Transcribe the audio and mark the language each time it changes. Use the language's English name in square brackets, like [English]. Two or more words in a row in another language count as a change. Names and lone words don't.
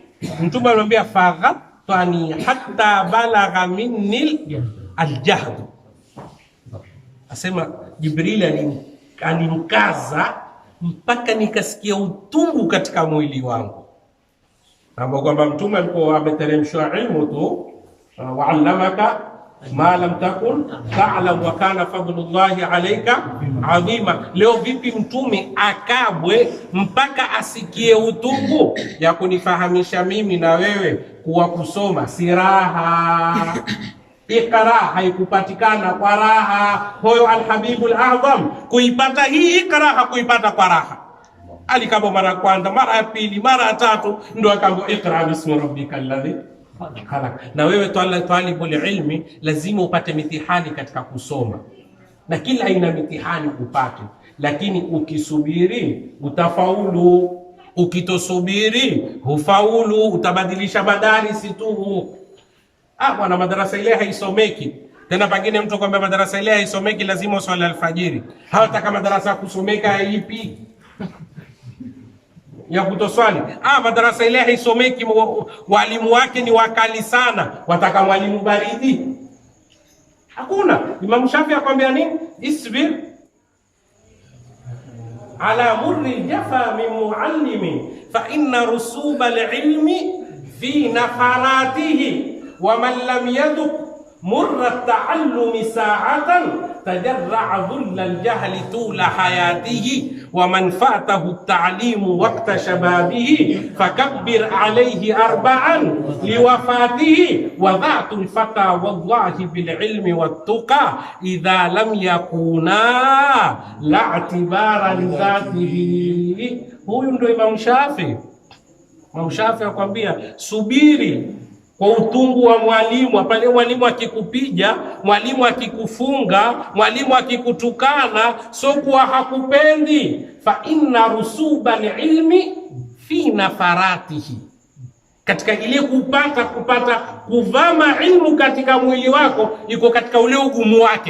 [Swahili] Mtume alimwambia [Arabic] فغطني حتى بلغ مني الجهد. [Swahili] Asema Jibril alimkaza mpaka nikasikia utungu katika mwili wangu. Na kwamba Mtume alikuwa ameteremshwa ilmu tu, [Arabic] وعلمك ما لم تكن تعلم وكان فضل الله عليك عظيما. [Swahili] Leo vipi Mtume akabwe mpaka asikie utungu ya kunifahamisha mimi na wewe kuwa kusoma si raha? Iqra haikupatikana kwa raha. Huyo [Arabic] الحبيب الأعظم [Swahili] kuipata hii Iqra hakuipata kwa raha. Alikabo mara kwanza, mara ya pili, mara ya tatu, ndo akaambiwa [Arabic] اقرأ باسم ربك الذي خلق. [Swahili] Na wewe [Arabic] طالب العلم [Swahili] lazima upate mitihani katika kusoma, na kila aina mitihani upate, lakini ukisubiri utafaulu, ukitosubiri hufaulu, utabadilisha madarisi tu. Bwana, madarasa ile haisomeki tena. Pengine mtu kwamba madarasa ile haisomeki, lazima uswali alfajiri. Hawataka madarasa kusomeka ipi ya kutoswali. Madarasa ile haisomeki, walimu wake ni wakali sana, wataka mwalimu baridi? Hakuna. Imam Shafi akwambia nini? [Arabic] اصبر على مر الجفا من معلم فإن رسوب العلم في نفراته ومن لم يذق مر التعلم ساعة تجرع ذل الجهل طول حياته ومن فاته التعليم وقت شبابه فكبر عليه أربعا لوفاته وذات الفتى والله بالعلم والتقى إذا لم يكونا لا اعتبار لذاته. [Swahili] Huyu ndio Imam Shafi. Imam Shafi akwambia subiri kwa utungu wa mwalimu. Pale mwalimu akikupiga, mwalimu akikufunga, mwalimu akikutukana, so kuwa hakupendi. [Arabic] فإن رسوب العلم في نفراته, [Swahili] katika ile kupata kuvama ilmu katika mwili wako, iko katika ule ugumu wake.